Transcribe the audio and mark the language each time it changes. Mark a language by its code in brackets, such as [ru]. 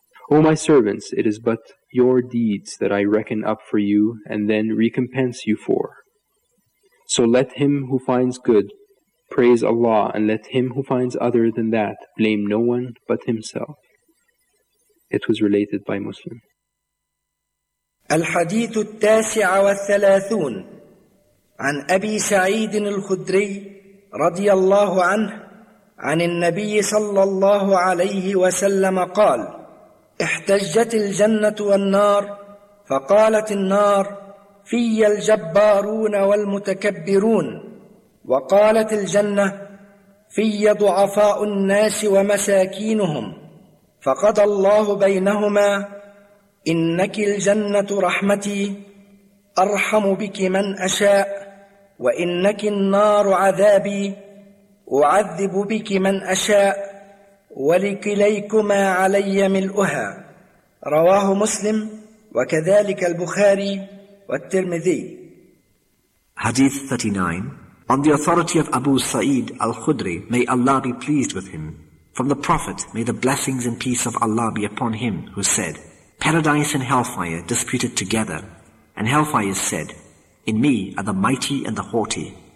[en] O my servants, it is but your deeds that I reckon up for you and then recompense you for. So let him who finds good praise Allah, and let him who finds other than that blame no one but himself. It was related by Muslim. [ar] Al-Hadith al-Tasi'a wa-Thalathun An Abi Sa'idin al-Khudri radiyallahu anhu عن النبي صلى الله عليه وسلم قال احتجت الجنة والنار فقالت النار في الجبارون والمتكبرون وقالت الجنة في ضعفاء الناس ومساكينهم فقضى الله بينهما إنك الجنة رحمتي أرحم بك من أشاء وإنك النار عذابي أعذب بك من أشاء ولكليكما علي ملؤها رواه مسلم وكذلك البخاري والترمذي [en] Hadith 39 On the authority of Abu Sa'id al-Khudri, may Allah be pleased with him. From the Prophet, may the blessings and peace of Allah be upon him, who said, Paradise and hellfire disputed together. And hellfire said, In me are the mighty and the haughty.